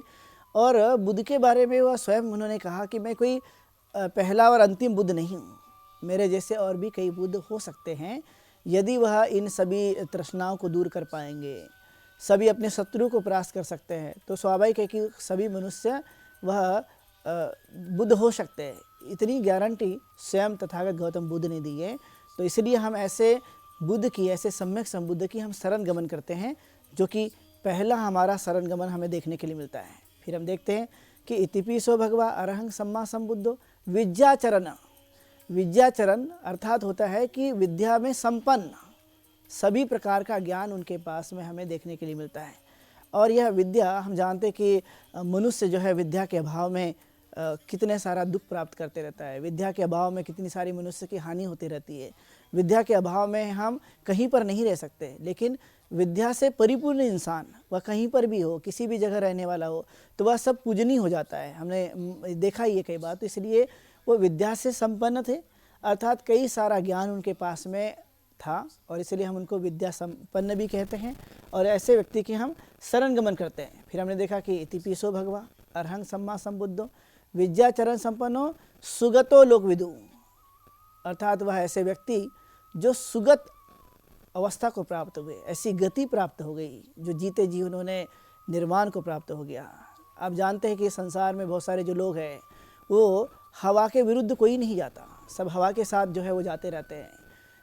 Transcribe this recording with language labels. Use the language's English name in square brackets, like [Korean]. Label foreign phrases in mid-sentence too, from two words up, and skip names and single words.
[Hindi] और बुद्ध के बारे में वह स्वयं उन्होंने कहा कि मैं कोई पहला और अंतिम बुद्ध नहीं हूँ, मेरे जैसे और भी कई बुद्ध हो सकते हैं, यदि वह इन सभी तृष्णाओं को दूर कर पाएंगे, सभी अपने शत्रु को परास्त कर सकते हैं, तो स्वाभाविक है कि सभी मनुष्य वह बुद्ध हो सकते हैं। इतनी गारंटी स्वयं तथागत गौतम बुद्ध ने दी है। तो इसलिए हम ऐसे बुद्ध की, ऐसे सम्यक संबुद्ध की हम शरण गमन करते हैं, जो कि पहला हमारा शरण गमन हमें देखने के लिए मिलता है। फिर हम देखते हैं कि [Pali] इतिपिसो भगवा अरहं सम्मा संबुद्धो विद्याचरण। [Hindi] विद्याचरण अर्थात होता है कि विद्या में संपन्न, सभी प्रकार का ज्ञान उनके पास में हमें देखने के लिए मिलता है। और यह विद्या, हम जानते कि मनुष्य जो है विद्या के अभाव में कितने सारा दुख प्राप्त करते रहता है, विद्या के अभाव में कितनी सारी मनुष्य की हानि होती रहती है, विद्या के अभाव में हम कहीं पर नहीं रह सकते। लेकिन विद्या से परिपूर्ण इंसान, वह कहीं पर भी हो, किसी भी जगह रहने वाला हो, तो वह सब पूजनीय हो जाता है। हमने देखा ही है कई बार। तो इसलिए वो विद्या से संपन्न थे, अर्थात कई सारा ज्ञान उनके पास में था, और इसलिए हम उनको विद्या संपन्न भी कहते हैं, और ऐसे व्यक्ति की हम शरण गमन करते हैं। फिर हमने देखा कि [Pali] इतिपिसो भगवा अरहं सम्मा संबुद्धो विद्याचरण संपन्नो सुगतो लोकविदु, [Hindi] अर्थात वह ऐसे व्यक्ति जो सुगत अवस्था को प्राप्त हुए, ऐसी गति प्राप्त हो गई जो जीते जी उन्होंने निर्वाण को प्राप्त हो गया। आप जानते हैं कि संसार में बहुत सारे जो लोग हैं वो हवा के विरुद्ध कोई नहीं जाता, सब हवा के साथ जो है वो जाते रहते हैं।